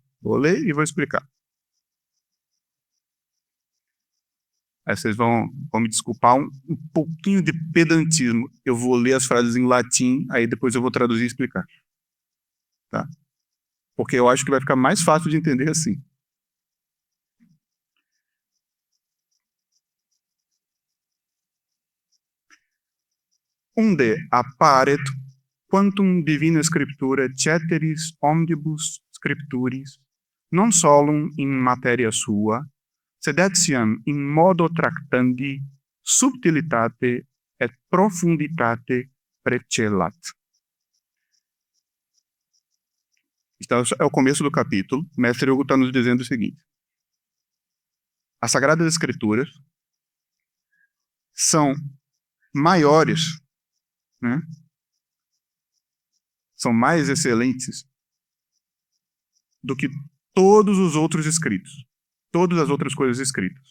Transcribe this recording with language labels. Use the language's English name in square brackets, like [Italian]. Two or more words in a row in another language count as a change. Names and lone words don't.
[Portuguese] Vou ler e vou explicar. Aí vocês vão me desculpar um pouquinho de pedantismo. Eu vou ler as frases em latim, aí depois eu vou traduzir e explicar. Tá? Porque eu acho que vai ficar mais fácil de entender assim. [Latin] Unde apparet quantum divina scriptura ceteris omnibus scripturis, non solum in materia sua, sed etiam in modo tractandi subtilitate et profunditate precelat. [Portuguese] Então, é o começo do capítulo. O mestre Hugo está nos dizendo o seguinte: as Sagradas Escrituras são maiores, né? São mais excelentes do que todos os outros escritos, todas as outras coisas escritas.